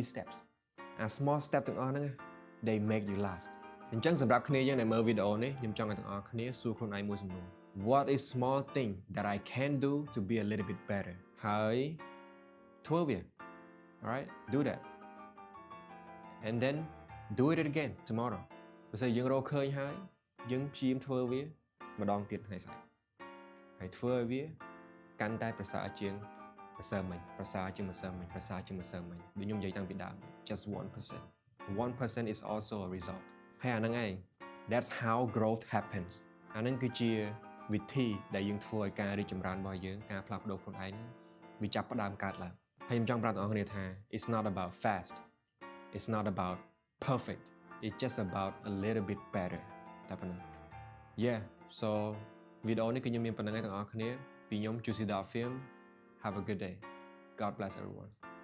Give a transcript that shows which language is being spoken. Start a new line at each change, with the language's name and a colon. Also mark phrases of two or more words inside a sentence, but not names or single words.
Khmer: steps អា
English: small step
Khmer: ទាំងអស់ហ្នឹង
English: they make you last
Khmer: អញ្ចឹងសម្រាប់គ្នាយើងដែលមើលវីដេអូនេះខ្ញុំចង់ឲ្យទាំងអស់គ្នាសួរខ្លួនឯងមួយសំណួរ
English: What is small thing that I can do to be a little bit
Khmer: better ហើយធ្វើវា
English: alright do that and then do it again tomorrow
Khmer: បើសិនយើងរកឃើញហើយយើងព្យាយាមធ្វើវាម្ដងទៀតថ្ងៃស្អែកហើយធ្វើឲ្យ វាកាន់តែប្រសើរជាងម្សិលមិញប្រសើរជាងម្សិលមិញដូចខ្ញុំនិយាយតាំងពីដើម
English: just 1% is also a
Khmer: result ហើយអាហ្នឹងឯង
English: that's how growth happens
Khmer: អាហ្នឹងគឺជាវិធីដែលយើងធ្វើឲ្យការរីកចម្រើនរបស់យើងការផ្លាស់ប្ដូរខ្លួនឯងវាចាប់ផ្ដើមកើតឡើងហើយខ្ញុំចង់ប្រាប់បងប្អូនគ្នាថា
English: it's not about fast it's not about perfect it's just about a little bit better
Khmer: តែប៉ុណ្ណឹង
English: yeah so
Khmer: វីដេអូនេះគឺខ្ញុំមានប៉ុណ្្នឹងឯងទាំងអស់គ្នាពីខ្ញុំ Juicy Dot Film
English: have a good day God bless everyone